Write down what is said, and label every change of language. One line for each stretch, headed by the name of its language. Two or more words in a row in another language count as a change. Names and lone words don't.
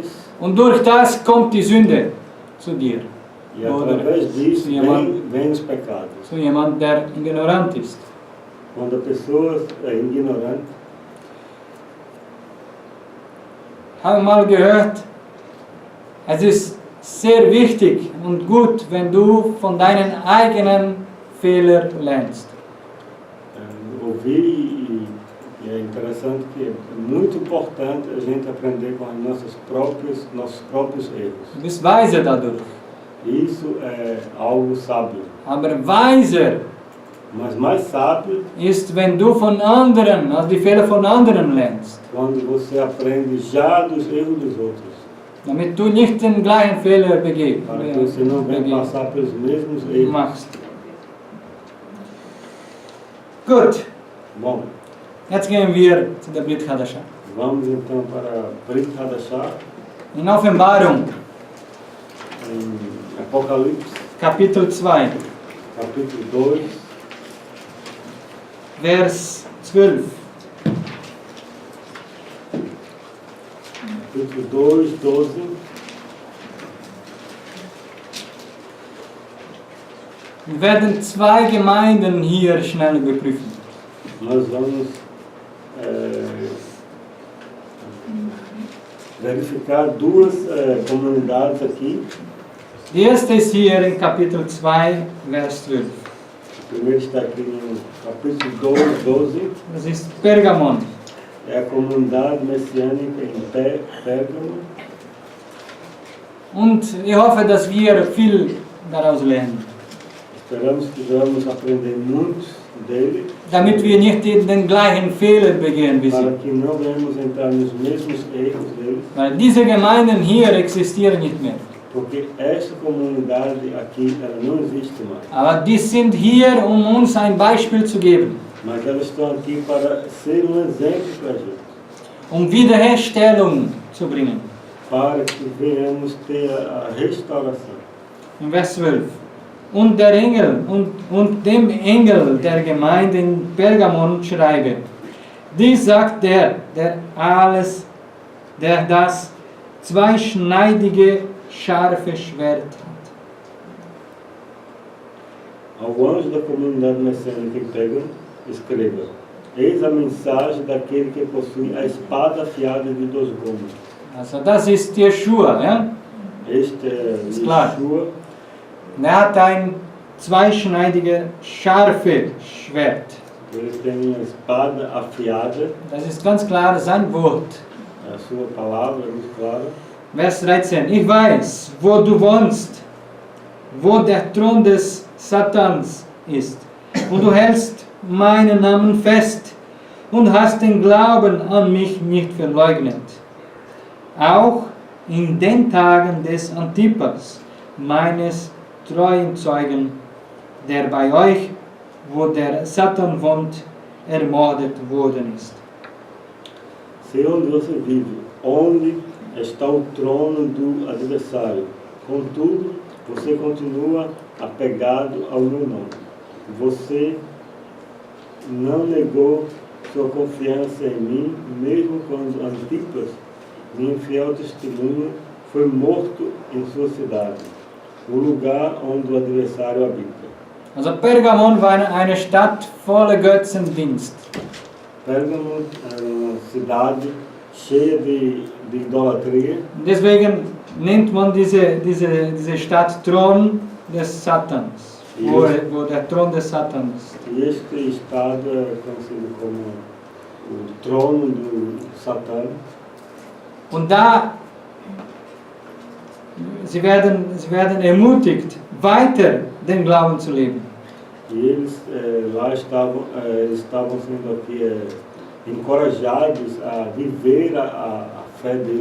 German: Und durch das kommt die Sünde zu dir.
Portuguese: e através disso vem os pecados.
German: Zu jemand, der ignorant ist.
Portuguese: Quando a pessoa é ignorante,
German: Habe mal gehört, es ist sehr wichtig und gut, wenn du von deinen eigenen Fehlern lernst.
Portuguese: ouvi e é interessante que é muito importante a gente aprender com os nossos próprios erros.
German: Du bist weiser dadurch.
Portuguese: Isso é algo sábio.
German: Aber weiser
Portuguese: Mas mais sábio
German: ist, wenn du von anderen, also die Fehler von anderen lernst.
Portuguese: quando você aprende já dos erros dos outros.
German: Damit du nicht den gleichen Fehler
Portuguese: Para que você não venha passar pelos mesmos erros.
German: machst. Gut,
Portuguese: Bom,
German: jetzt gehen wir zu der
Hebrew: ברית חדשה.
Portuguese: vamos então para
Hebrew: ברית חדשה,
German: In Offenbarung,
Portuguese: em Apocalipse,
German: Kapitel 2,
Portuguese: capítulo 2,
German: Vers 12.
Portuguese: capítulo 2, 12.
German: Wir werden zwei Gemeinden hier schnell überprüfen.
Portuguese: Nós vamos verificar duas comunidades aqui.
German: Die erste ist hier in Kapitel 2, Vers 12.
Portuguese: O primeiro está aqui no capítulo 2, 12.
German: Das ist Pergamon.
Portuguese: É a comunidade messiânica em Pérgamo.
German: Und ich hoffe, dass wir viel daraus lernen.
Portuguese: Esperamos que vamos aprender muito dele,
German: Damit wir nicht den gleichen Fehler begehen wie
Portuguese: para
German: sie.
Portuguese: que não venhamos entrar nos mesmos erros deles,
German: Weil diese Gemeinden hier existieren nicht mehr.
Portuguese: porque esta comunidade aqui ela não existe mais.
German: Aber die sind hier, um uns ein Beispiel zu geben.
Portuguese: Mas elas estão aqui para ser exemplo para a gente,
German: Um Wiederherstellung zu bringen.
Portuguese: para que venhamos ter a restauração.
German: In Vers 12. Und der Engel und dem Engel der Gemeinde in Pergamon schreibe: Dies sagt der das zweischneidige, scharfe Schwert hat.
Portuguese: Ao anjo da comunidade messiânica em Pérgamo, escreva: Eis a mensagem daquele que possui a espada afiada de 2 gumes.
German: Also das ist Jeschua, ja?
Portuguese: Este é
German: Ist klar.
Portuguese: Yeshua.
German: Er hat ein zweischneidige, scharfe Schwert.
Portuguese: Ele tem uma espada afiada,
German: Das ist ganz klar sein Wort.
Portuguese: a sua palavra é muito clara.
German: Vers 13. Ich weiß, wo du wohnst, wo der Thron des Satans ist. Und du hältst meinen Namen fest und hast den Glauben an mich nicht verleugnet. Auch in den Tagen des Antipas, meines treuen Zeugen, der bei euch, wo der Satan wohnt, ermordet worden ist.
Portuguese: Sei onde você vive, onde está o trono do adversário. Contudo, você continua apegado ao meu nome. Você não negou sua confiança em mim, mesmo quando Antipas, minha fiel testemunha, foi morto em sua cidade, o lugar onde o adversário habita.
German: Also Pergamon war eine Stadt voller Götzendienst.
Portuguese: Pérgamo era uma cidade cheia de idolatria.
German: Deswegen nennt man diese Stadt Thron des Satans, wo der Thron des Satans ist.
Portuguese: E este estado é conhecido como o trono do Satã.
German: Und da, sie werden ermutigt, weiter den Glauben zu leben.
Portuguese: E eles lá estavam sendo aqui encorajados a viver a fé deles.